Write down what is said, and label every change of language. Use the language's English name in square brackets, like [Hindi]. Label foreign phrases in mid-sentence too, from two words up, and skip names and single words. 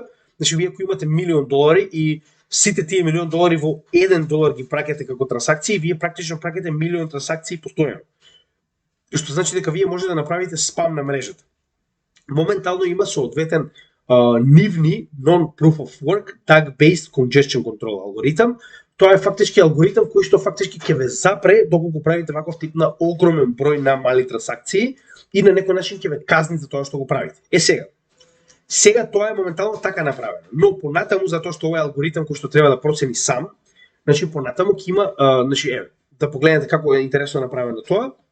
[Macedonian] Значи, вие ако имате $1,000,000 и сите тие $1,000,000 во $1 ги праќате како трансакции, вие практично праќате 1,000,000 трансакции постојано. Што значи дека вие може да направите спам на мрежата. Моментално има соодветен нивни [English] non-proof of work tag-based congestion control [Macedonian] алгоритам. Тоа е фактички алгоритам кој што фактички ќе ве запре доколку правите ваков тип на огромен број на мали трансакции и на некој начин ќе ве казни за тоа што го правите. Сега тоа е моментално така направено, но понатаму затоа што овој алгоритам кој што треба да процени сам, значи понатаму ќе има, значи еве, да погледнете како е интересно направено тоа.